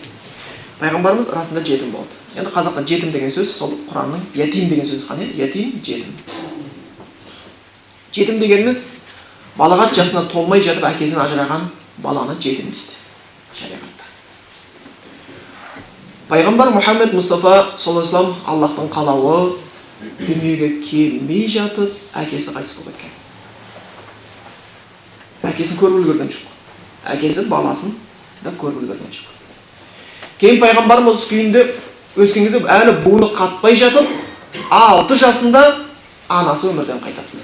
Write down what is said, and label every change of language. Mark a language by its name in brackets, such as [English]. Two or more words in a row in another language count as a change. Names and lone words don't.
[Kazakh] Пайғамбарымыз расында жетім болды. Енді қазақта жетім деген сөз сол Құранның ятим деген сөзі қане? Ятим, жетім. Жетім дегеніміз балағат жасына толмай жатып әкесінен ажыраған баланы жетім дейді шариғатта. Пайғамбар Мұхаммед Мұстафа [Arabic] صلى الله عليه وسلم [Kazakh] Аллахтың қалауы дүниеге келмей жатып әкесі қайтыс болып кеткен. Әкесін көріп үлгерген жоқ. Әкесі баласын да көріп үлгерген жоқ. Кейін пайғамбарымыз осы күйінде өскен кезде әлі буыны қатпай жатып, 6 жасында анасы өмірден қайтады.